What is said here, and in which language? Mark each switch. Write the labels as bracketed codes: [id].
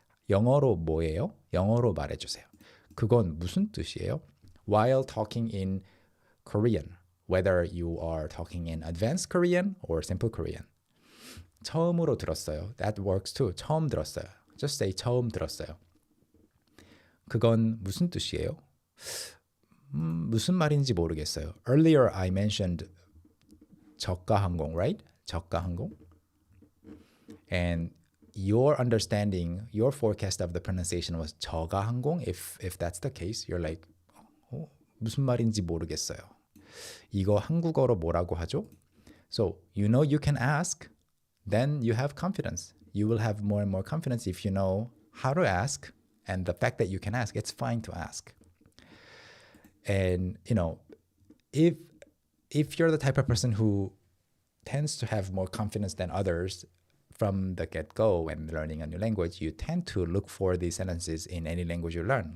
[ko] 영어로 뭐예요? 영어로 말해주세요. 그건 무슨 뜻이에요? [en] While talking in Korean, whether you are talking in advanced Korean or simple Korean. [ko] 처음으로 들었어요. [en] That works too. [ko] 처음 들었어요. [en] Just say 처음 들었어요. [ko] 그건 무슨 뜻이에요? 무슨 말인지 모르겠어요. [en] Earlier I mentioned 저가항공, right? [ko] 저가항공. [en] And your understanding, your forecast of the pronunciation was 저가항공. If that's the case, you're like, [ko] 무슨 말인지 모르겠어요. 이거 한국어로 뭐라고 하죠? [en] So you know you can ask, then you have confidence. You will have more and more confidence if you know how to ask, and the fact that you can ask, it's fine to ask. And if you're the type of person who tends to have more confidence than others from the get-go when learning a new language, you tend to look for these sentences in any language you learn.